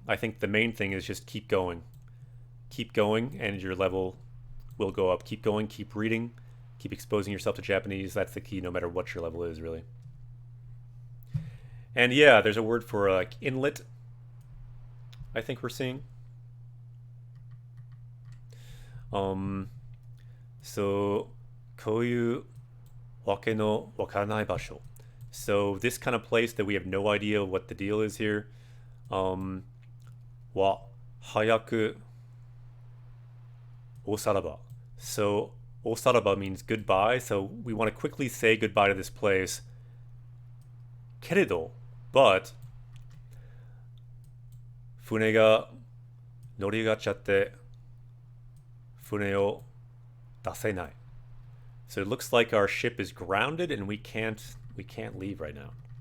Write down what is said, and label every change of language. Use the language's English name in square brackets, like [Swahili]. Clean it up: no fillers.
[English] I think the main thing is just keep going. Keep going, and your level will go up. Keep going, keep reading, keep exposing yourself to Japanese. That's the key, no matter what your level is, really. And yeah, there's a word for like inlet, I think we're seeing. [Japanese] So, こういうわけのわからない場所. [English] So this kind of place that we have no idea what the deal is here. [Japanese] は早くおさらば. [English] So おさらば means goodbye. So we want to quickly say goodbye to this place. [Japanese] けれど, but 船が乗りがっちゃって船を出せない. [English] So it looks like our ship is grounded and we can't leave right now.